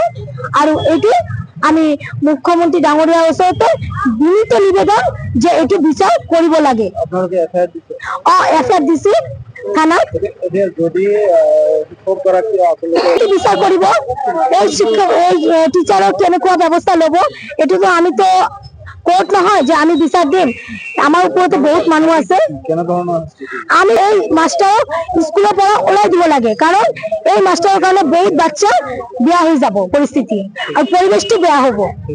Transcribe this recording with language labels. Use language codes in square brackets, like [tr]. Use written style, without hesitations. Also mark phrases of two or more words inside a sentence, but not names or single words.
[as] আৰু এইটো আমি মুখ্যমন্ত্ৰী ডাঙৰীয়াৰ ওচৰতে বিনীত নিবেদন যে এইটো বিচাৰ কৰিব লাগে। এফআইআৰ দিছো থানাত, বিচাৰ কৰিব এই টিচাৰক কেনেকুৱা ব্যৱস্থা ল'ব। এইটোতো আমিতো কোর্ট নহয় যে আমি বিচার দিম, আমার উপরে বহুত মানুষ আছে। আমি এই মাস্টারক স্কুলের পৰা ওলাই দিব লাগে, [bn] কারণ এই মাস্টারের কারণে বহুত বাচ্চা বেয়া হয়ে যাব পরিস্থিতি আর পরিবেশটি বেয়া হব।